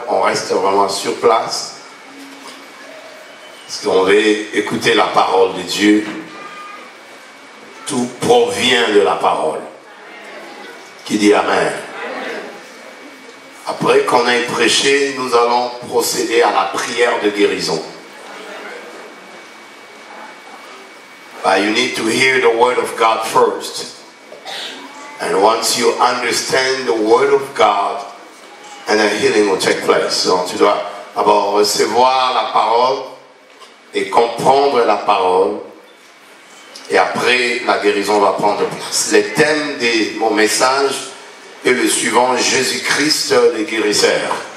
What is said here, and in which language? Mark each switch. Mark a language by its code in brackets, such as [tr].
[fr] On reste vraiment sur place. Parce qu'on veut écouter la parole de Dieu. Tout provient de la parole. Qui dit Amen. Après qu'on ait prêché, nous allons procéder à la prière de guérison. [en] You need to hear the word of God first. And once you understand the word of God, and a healing will take place. [fr] Donc tu dois d'abord recevoir la parole et comprendre la parole. Et après, la guérison va prendre place. Le thème de mon message est le suivant: Jésus-Christ le guérisseur.